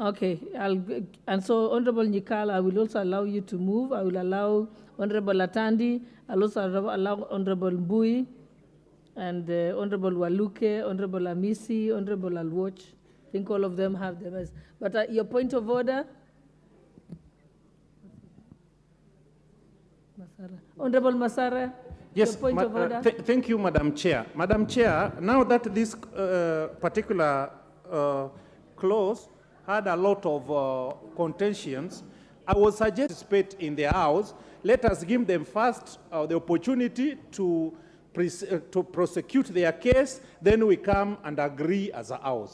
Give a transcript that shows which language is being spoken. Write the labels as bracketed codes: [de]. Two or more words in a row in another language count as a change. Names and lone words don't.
[en] Okay, and so Honorable Nyikal, I will also allow you to move. I will allow Honorable Atandi, I'll also allow Honorable Mbui, and Honorable Waluke, Honorable Amisi, Honorable Alwoch. I think all of them have them. But your point of order? Masara. Honorable Masara? Yes, your point of order? Thank you, Madam Chair. Madam Chair, now that this particular clause had a lot of contentions, I would suggest participate in the House. Let us give them first the opportunity to prosecute their case, then we come and agree as a House.